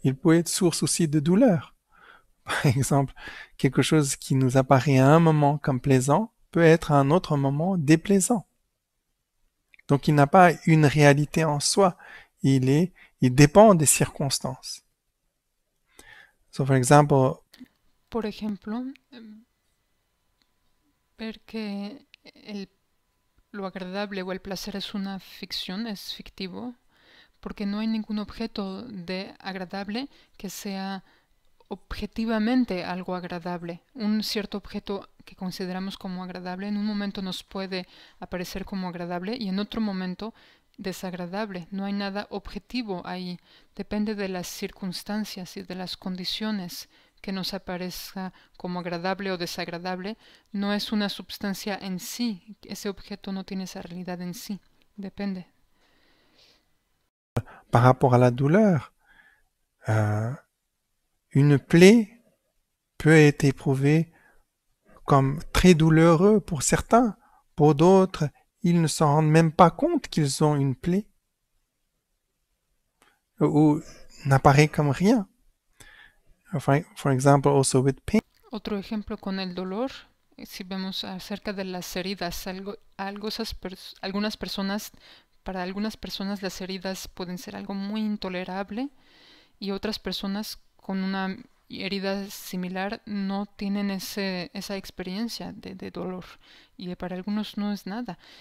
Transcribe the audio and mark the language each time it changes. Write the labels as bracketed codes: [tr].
[fr] Il peut être source aussi de douleur. Par exemple, quelque chose qui nous apparaît à un moment comme plaisant peut être à un autre moment déplaisant. Donc il n'a pas une réalité en soi. Il dépend des circonstances. [en] So for example, [es] Por ejemplo, ver que lo agradable o el placer es una ficción, es fictivo, porque no hay ningún objeto de agradable que sea objetivamente algo agradable. Un cierto objeto que consideramos como agradable en un momento nos puede aparecer como agradable y en otro momento desagradable. No hay nada objetivo ahí. Depende de las circunstancias y de las condiciones que nos aparezca como agradable o desagradable. No es una substancia en sí. Ese objeto no tiene esa realidad en sí. Depende. [fr] par rapport à la douleur, une plaie peut être éprouvée comme très douloureux pour certains. Pour d'autres, ils ne s'en rendent même pas compte qu'ils ont une plaie ou n'apparaît comme rien. [en] For example, also with pain. [es] Otro ejemplo con el dolor, si vemos acerca de las heridas, algunas personas, para algunas personas las heridas pueden ser algo muy intolerable y otras personas con una herida similar no tienen esa experiencia de dolor y para algunos no es nada.